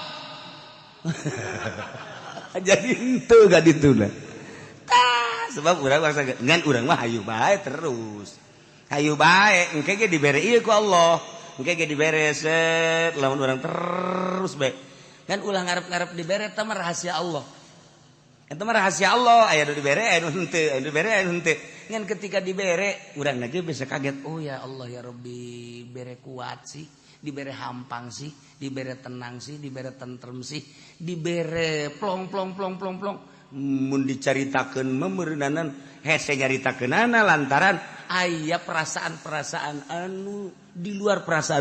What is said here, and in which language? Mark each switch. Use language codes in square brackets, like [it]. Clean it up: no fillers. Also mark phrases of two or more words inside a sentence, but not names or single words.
[su] jadi henteu ga dituna sebab urang masa ngan urang mah hayu bae terus hayu bae engke ge dibere ieu ku Allah engke ge dibere set lamun urang terus bae kan ulah ngarep-ngarep dibere eta mah rahasia Allah eta mah rahasia Allah aya nu dibere aya nu henteu aya nu dibere aya nu henteu ngan ketika dibere urang ge bisa kaget oh [ar] يا الله يا ربي [su] bere kuat sih dibere hampang sih dibere tenang sih dibere tentrem sih dibere plong mun dicaritakeun memeureunanan hese nyaritakeunana lantaran aya perasaan-perasaan anu di luar perasaan